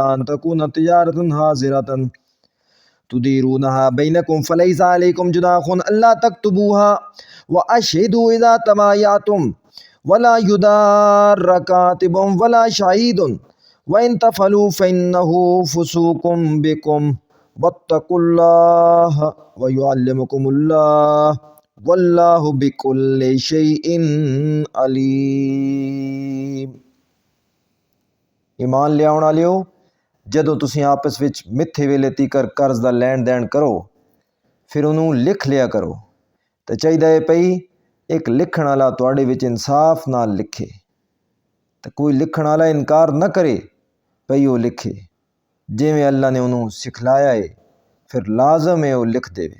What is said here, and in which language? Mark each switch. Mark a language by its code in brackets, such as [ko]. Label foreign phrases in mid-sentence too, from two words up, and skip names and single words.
[ar] أن تكون تجارة حاضرة تديرونها بينكم فليس عليكم جناح ألا تكتبوها وأشهدوا إذا تبايعتم ولا يضار كاتب ولا شهيد وإن تفعلوا فإنه فسوق بكم واتقوا الله ويعلمكم الله والله بكل شيء عليم. [pa] ਈਮਾਨ ਲੈ ਆਉਣ ਵਾਲਿਓ, ਜਦੋਂ ਤੁਸੀਂ ਆਪਸ ਵਿੱਚ ਮਿੱਥੇ ਵੇਲੇ ਤੀਕਰ ਕਰਜ਼ ਦਾ ਲੈਣ ਦੇਣ ਕਰੋ ਫਿਰ ਉਨ੍ਹਾਂ ਨੇ ਲਿਖ ਲਿਆ ਕਰੋ। ਤੋ ਚਾਹੀਏ ਪਈ ਇੱਕ ਲਿਖਣ ਵਾਲਾ ਤੁਹਾਡੇ ਵਿੱਚ ਇਨਸਾਫ਼ ਨਾਲ ਲਿਖੇ, ਤੋ ਕੋਈ ਲਿਖਣ ਵਾਲਾ ਇਨਕਾਰ ਨਾ ਕਰੇ ਪਈ ਉਹ ਲਿਖੇ ਜਿਵੇਂ ਅੱਲ੍ਹਾ ਨੇ ਉਨ੍ਹਾਂ ਨੇ ਸਿਖਲਾਇਆ ਹੈ, ਫਿਰ ਲਾਜ਼ਮ ਹੈ ਉਹ ਲਿਖ ਦੇਵੇ।